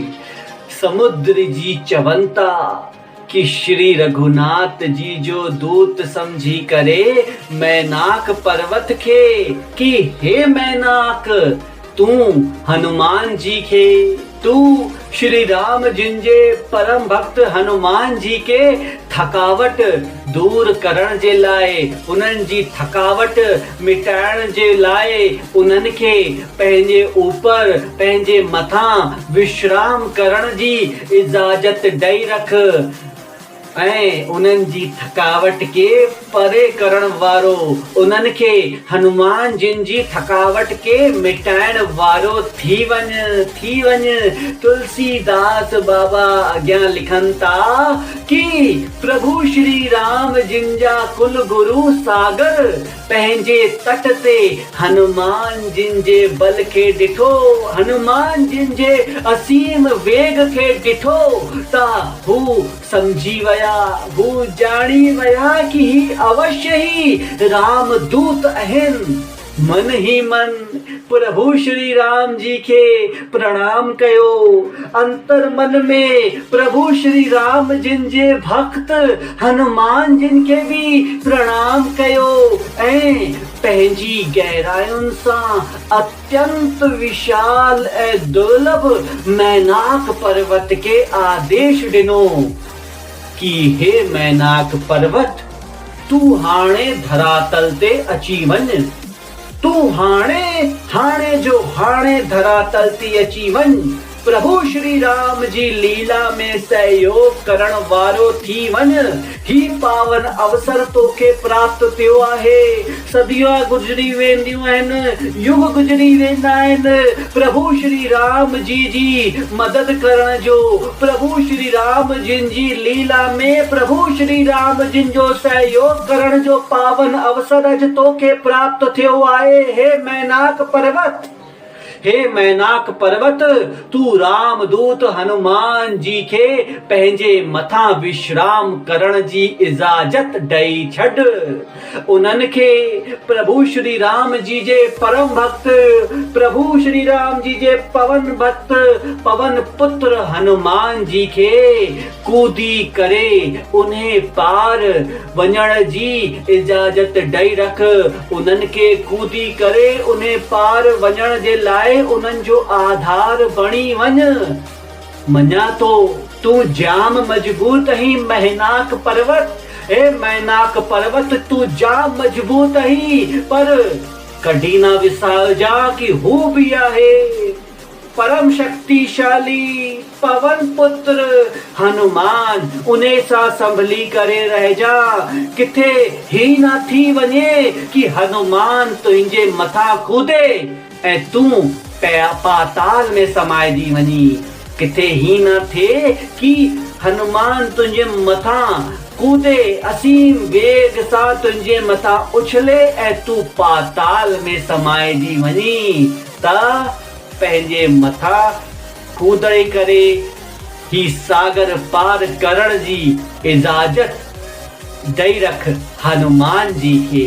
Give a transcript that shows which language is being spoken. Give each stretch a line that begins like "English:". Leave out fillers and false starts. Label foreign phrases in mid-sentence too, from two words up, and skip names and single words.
Sindhi: समुद्र जी चवंता कि श्री रघुनाथ जी जो दूत समझी करे मैनाक पर्वत के, कि हे मैनाक तू हनुमान जी के, तू श्री राम जिनजे परम भक्त हनुमान जी के थकावट दूर करण जे लाए, उन्हनि जी थकावट मिटाइण जे लाए उन्हनि खे पंहिंजे ऊपर पंहिंजे मथां विश्राम करण जी इजाज़त ॾेई रख ऐं उन्हनि जी थकावट के परे करण वारो, उन्हनि खे हनुमान जिन जी थकावट के मिटाइण वारो थी वञ। तुलसीदास बाबा अॻियां लिखनि था कि प्रभु श्री राम जिन जा कुल गुरु सागर, पंहिंजे तट ते हनुमान जिन जे बल खे ॾिठो, हनुमान जिन जे असीम वेग खे ॾिठो त हू समझी वया, हू जाणी वया कि ही अवश्य ही राम दूत आहिनि। मन ही मन प्रभु श्री राम जी के प्रणाम कयो, अंतर मन में प्रभु श्री राम जिन जे भक्त हनुमान जिन के भी प्रणाम कयो ऐं पंहिंजी गहरायुनि सां अत्यंत विशाल ऐं दुर्लभ मैनाक पर्वत के आदेश ॾिनो कि हे मैनाक पर्वत, तू हाणे धरातल ते अची वञ, तू हाणे जो हाणे धरातल ते अची वञ। प्रभु श्री राम जी लीला में सहयोग करण वारो थी वञ। ही पावन अवसर तोखे प्राप्त थियो आहे। सदियां गुजरी वेंदियूं आहिनि, युग गुजरी वेंदा आहिनि, प्रभु श्री राम जी मदद करण जो, प्रभु श्री राम जिन जी लीला में प्रभु श्री राम जिन जो सहयोग करण जो पावन अवसर अॼु तोखे प्राप्त थियो आहे। हे मैनाक पर्वत, हे मैनाक पर्वत, तू राम दूत हनुमान जी के पंहिंजे मथां विश्राम करण जी इजाज़त ॾेई छॾ। उन्हनि खे प्रभु श्री राम जी जे परम भक्त, प्रभु श्री राम जी जे पवन भक्त, पवन पुत्र हनुमान जी के कूदी करे उन्हें पार वञण जी इजाज़त ॾेई रख। उन्हनि खे कूदी करे उन्हें पार वञण जे लाइ उन्हनि जो आधार बणी वञ। मञा तो तू जाम मजबूत ही मैनाक पर्वत, हे मैनाक पर्वत तू जाम मजबूत ही, पर कॾहिं न विसारजा कि हू भी आहे परम शक्तिशाली पवन पुत्र हनुमान। उन्हें सां संभली करे रहजा, किथे ही न थी वञे कि हनुमान तुंहिंजे मथां कूदे ऐं तू पाताल में समाइजी वञी। किथे ही न थिए कि हनुमान तुंहिंजे मथां कूदे, असीम वेग सां तुंहिंजे मथां उछले ऐं तू पाताल में समाइजी वञी, त पंहिंजे मथां कूदे करे ही सागर पार करण जी इजाज़त ॾेई रख हनुमान जी खे।